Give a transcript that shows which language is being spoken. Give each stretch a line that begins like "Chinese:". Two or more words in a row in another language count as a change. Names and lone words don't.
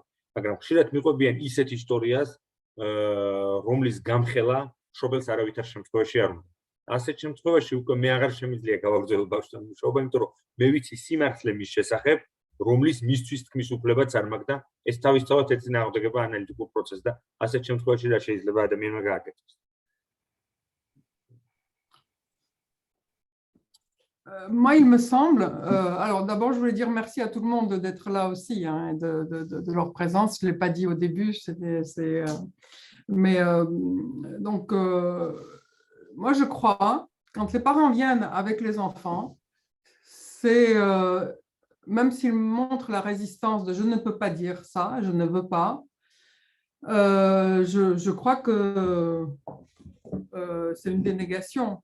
Georgian: მაგრამ ხშირად მიყვებიან ისეთ ისტორიას, რომლის გამხელა მშობელს არავითარ შემთხვევაში არ უნდა. ასეთ შემთხვევაში უკვე მე აღარ შემიძლია გავაგრძელო ბავშვთან მუშაობა, იმიტომ რომ მე ვიცი სიმართლე მის შესახებ, რომლის მისთვის თქმის უფლებაც არ მაქვს და ეს თავისთავად ეწინააღმდეგება ანალიტიკურ პროცესს და ასეთ შემთხვევაში რა შეიძლება ადამიანმა გააკეთოს.
French: Moi, il me semble, alors d'abord, je voulais dire merci à tout le monde d'être là aussi, hein, de leur présence. Je ne l'ai pas dit au début, mais donc, moi, je crois, quand les parents viennent avec les enfants, c'est, même s'ils montrent la résistance de « je ne peux pas dire ça, je ne veux pas », je crois que c'est une dénégation.